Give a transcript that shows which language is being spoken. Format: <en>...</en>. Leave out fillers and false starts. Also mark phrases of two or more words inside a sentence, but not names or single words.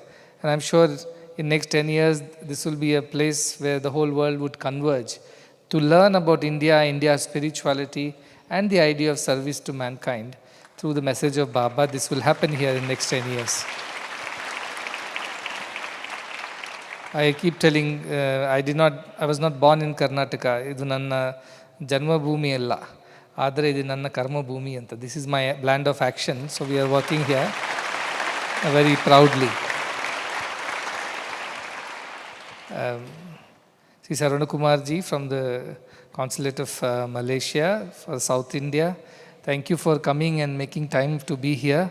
<en>And I'm sure in next 10 years, this will be a place where the whole world would converge to learn about India, India's spirituality, and the idea of service to mankind through the message of Baba. This will happen here in next 10 years. I keep telling, I was not born in Karnataka.</en> <kn>ಇದು ನನ್ನ ಜನ್ಮ ಭೂಮಿ ಅಲ್ಲ. ಆದರೆ ಇದು ನನ್ನ ಕರ್ಮಭೂಮಿ ಅಂತ.</kn> <en>This is my land of action. So we are working here very proudly. Sri Sarvanakumar ji from the Consulate of Malaysia for South India. Thank you for coming and making time to be here.</en>